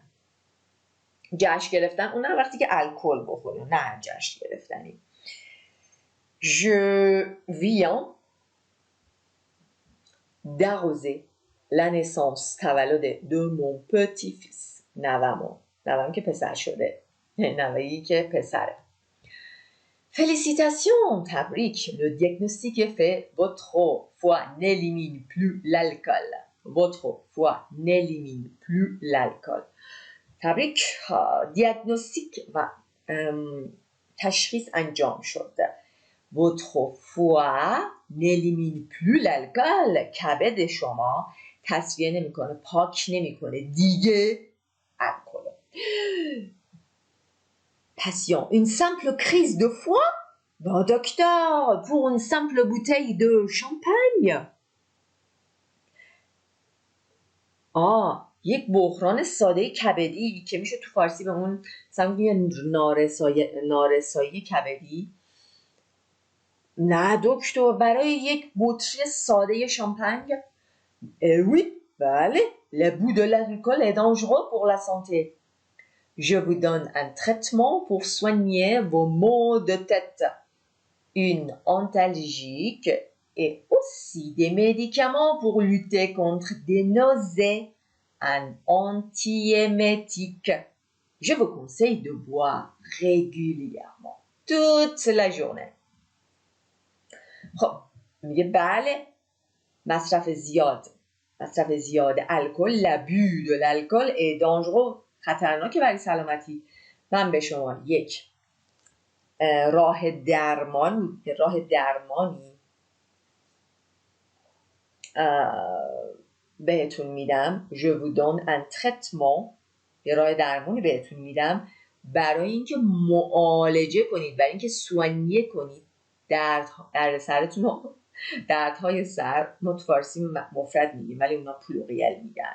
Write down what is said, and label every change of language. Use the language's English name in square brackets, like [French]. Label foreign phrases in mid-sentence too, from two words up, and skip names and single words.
[Persian] جشن گرفتن اونم وقتی که الکل بخوریم، نه جشن گرفتنی. [French] Je viens d'arroser la naissance، تولد de mon petit-fils. [Persian] نوام که پسر شده، نوایی که پسره. [French] Félicitations, تبریک. Le diagnostic est fait. Votre foie n'élimine plus l'alcool. Votre foie n'élimine plus l'alcool. [Persian] تبریک. دیاگنوستیک و تشخیص انجام شد. [French] Votre foie n'élimine plus l'alcool. [Persian] کبد شما تصفیه نمیکنه، پاک نمیکنه دیگه الکل. [French] Patient, une simple crise de foie? Non, docteur, pour une simple bouteille de champagne. [Persian] یک بحران ساده کبدی که میشه تو فارسی به اون نارسایی کبدی. نه دکتر، برای یک بطری ساده شامپانگ. [French] Oui, بله. Le bout de l'alcool est dangereux pour la santé. Je vous donne un traitement pour soigner vos maux de tête. Une antalgique et aussi des médicaments pour lutter contre des nausées. Un antiémétique. Je vous conseille de boire régulièrement, toute la journée. [Persian] خب میگه بله، مصرف زیاد الکل، [French] l'abus de l'alcool est dangereux، [Persian] خطرناکه برای سلامتی. من به شما یک راه درمانی بهتون میدم. [French] Je vous donne un traitement، [Persian] یه راه درمانی بهتون میدم برای اینکه معالجه کنید، برای اینکه سوانیه کنید درد سرتون رو دردهای سر ما تو فارسی مفرد میگیم ولی اونا پلوریل میگن.